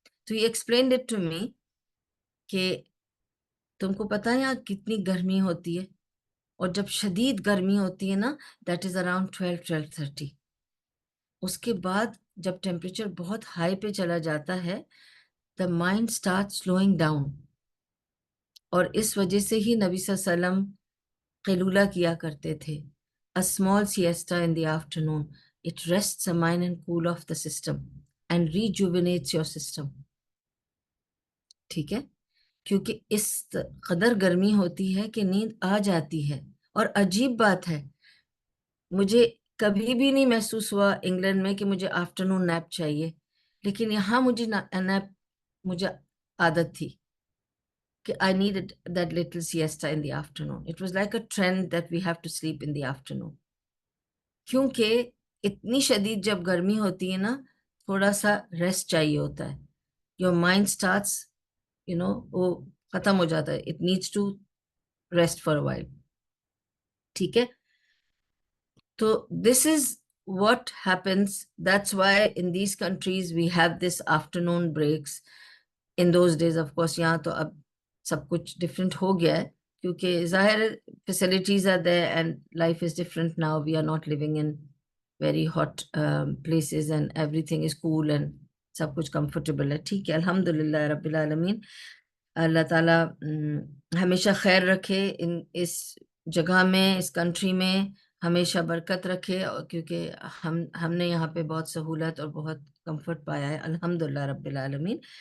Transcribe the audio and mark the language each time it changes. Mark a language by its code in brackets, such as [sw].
[ur] تو یہ [en] explained it to me [ur] کہ تم کو پتا ہے یہاں کتنی گرمی ہوتی ہے, اور جب شدید گرمی ہوتی ہے نا, [en] That is around 12-12:30. [ur] اس کے بعد جب ٹیمپریچر بہت ہائی پہ چلا جاتا ہے, [en] The mind start slowing down. [ur] اور اس وجہ سے ہی نبی صلی اللہ علیہ وسلم قیلولہ کیا کرتے تھے, [en] a small siesta in the afternoon. It rests the mind and cool off the system and rejuvenates your system. [ur] ٹھیک ہے, کیونکہ اس قدر گرمی ہوتی ہے کہ نیند آ جاتی ہے. اور عجیب بات ہے, مجھے کبھی بھی نہیں محسوس ہوا انگلینڈ میں کہ مجھے آفٹرنون نیپ چاہیے, لیکن یہاں نیپ مجھے عادت تھی کہ [en] I needed that little siesta in the afternoon. It was like a trend that we have to sleep in the afternoon. [ur] کیونکہ اتنی شدید جب گرمی ہوتی ہے نا, تھوڑا سا ریسٹ چاہیے ہوتا ہے. [en] Your mind starts, [ur] وہ ختم ہو جاتا ہے. [en] It needs to rest for a while. [ur] ٹھیک ہے, تو [en] this is what happens. That's why in these countries we have this afternoon breaks. In those days, of course, [ur] یہاں تو اب سب کچھ ڈفرینٹ ہو گیا ہے, کیونکہ ظاہر [en] facilities are there and life is different now. We are not living in very hot places and everything is cool and [ur] سب کچھ [en] comfortable [ur] ہے. ٹھیک ہے, الحمدللہ رب العالمین. اللہ تعالیٰ ہمیشہ خیر رکھے اس جگہ میں, اس کنٹری میں ہمیشہ برکت رکھے, اور کیونکہ ہم نے یہاں پہ بہت سہولت اور بہت کمفرٹ پایا ہے, الحمدللہ رب العالمین.